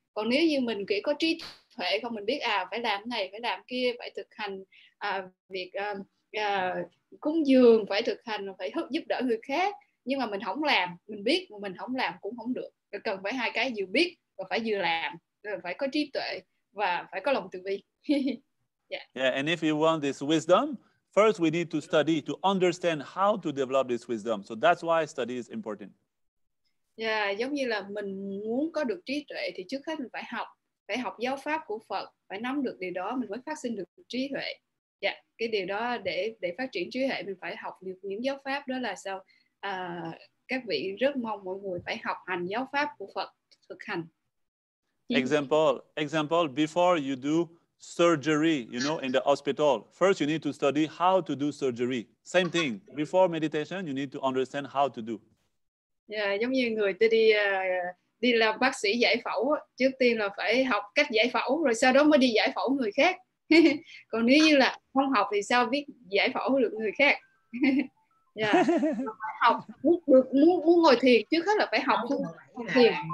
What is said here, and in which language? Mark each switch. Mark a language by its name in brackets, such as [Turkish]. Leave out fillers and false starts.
[Vietnamese] Còn nếu như mình chỉ có trí tuệ không, mình biết phải làm cái này, phải làm kia, phải thực hành việc cúng dường, phải thực hành, phải giúp đỡ người khác, nhưng mà mình không làm, mình biết mà mình không làm cũng không được. Cần phải hai cái, vừa biết và phải vừa làm, phải có trí tuệ và phải có lòng từ bi. [English] Yeah, and if you want this wisdom, first we need to study to understand how to develop this wisdom. So that's why study is important. [Vietnamese] Giống như là mình muốn có được trí tuệ thì trước hết mình phải học giáo pháp của Phật, phải nắm được điều đó mình mới phát sinh được trí tuệ. Cái điều đó để phát triển trí tuệ mình phải học được những giáo pháp đó là sao? Các vị rất mong mọi người phải học hành giáo pháp của Phật, thực hành. [English] Example, before you do surgery, you know, in the hospital, first you need to study how to do surgery. Same thing, before meditation, you need to understand how to do. [Vietnamese] Giống như người ta đi làm bác sĩ giải phẫu, trước tiên là phải học cách giải phẫu, rồi sau đó mới đi giải phẫu người khác. Còn nếu như là không học thì sao biết giải phẫu được người khác? Phải học, muốn ngồi thiền trước hết là phải học thiền.